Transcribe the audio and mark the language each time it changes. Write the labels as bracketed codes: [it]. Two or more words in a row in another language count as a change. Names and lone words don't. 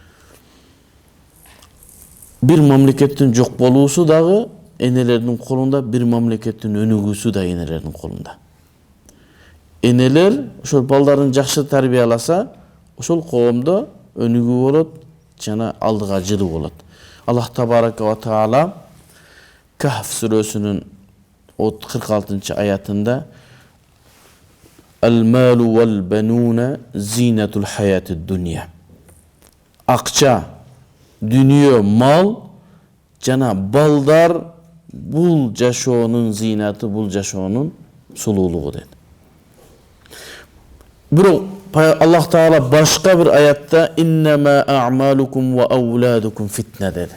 [ky] Бир мамлекеттин жок болуусу дагы энелердин колунда, бир мамлекеттин өнүгүүсү да энелердин колунда. Энелер ошол балдарын жакшы тарбияласа, ошол коомдо өнүгүү болот, жана алдыга жылуу болот. [ar] الله تبارك وتعالى Кахф [ky] сүрөсүнүн 46 аятында [ar] المال والبنون زينة الحياة الدنيا. [ky] Акча, дүнүйө, мал жана балдар бул жашоонун зинаты, бул жашоонун сулуулугу дейт. Бирок Аллах Таала башка бир аятта [ar] إنما أعمالكم وأولادكم فتنة [ky] dedi.